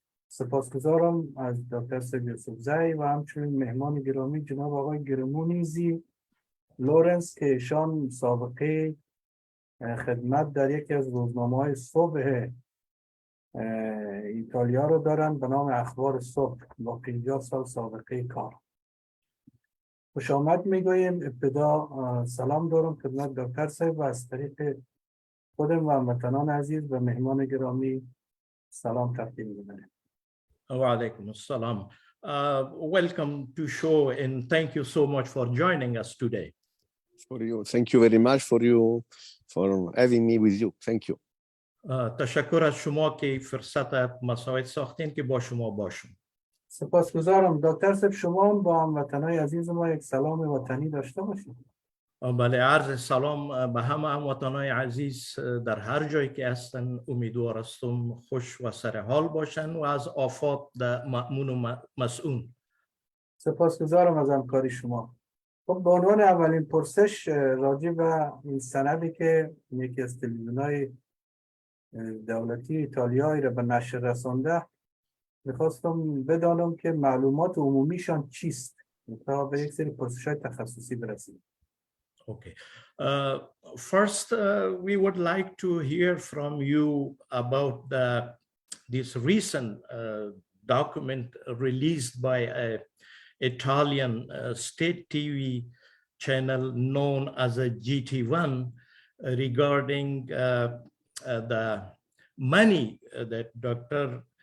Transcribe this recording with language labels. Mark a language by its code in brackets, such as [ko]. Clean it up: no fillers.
[fa] سپاسگزارم از دکتر سیاست و همچنین مهمان گرامی جناب آقای گرمونزی لورنس که ایشان سابقه خدمت در یکی از روزنامه‌های صبح ایتالیا رو دارن به نام اخبار صبح با 50 سال سابقه کار. خوش آمد میگویم. ابتدا سلام دارم خدمت دکتر صاحب و از طریق خودم و هموطنان عزیز و مهمان گرامی سلام تقدیم می‌کنم. و علیکم السلام. [en] Welcome to show and thank you so much for joining us today. For you. Thank you very much for having me with you. Thank you. [fa] تشکر از شما که فرصت مصاحبه ساختین که با شما باشم. سپاسگزارم. دکتر صاحب شما با هموطنان عزیز ما یک سلام وطنی داشته باشید. بله، عرض سلام به همه هموطنان عزیز در هر جایی که هستن. امیدوار هستم خوش و سر حال باشن و از آفات مأمون و مسئول. سپاسگزارم از همکاری شما. خب به عنوان اولین پرسش راجع به این سندی که یکی از تلویزیون‌های دولتی ایتالیایی را به نشر رسانده، میخواستم بدانم که معلومات عمومیشان چیست تا به یک سری پرسش‌های تخصصی برسیم. [en] Okay. First, we would like to hear from you about this recent document released by an Italian state TV channel known as a GT1 regarding the money that Dr.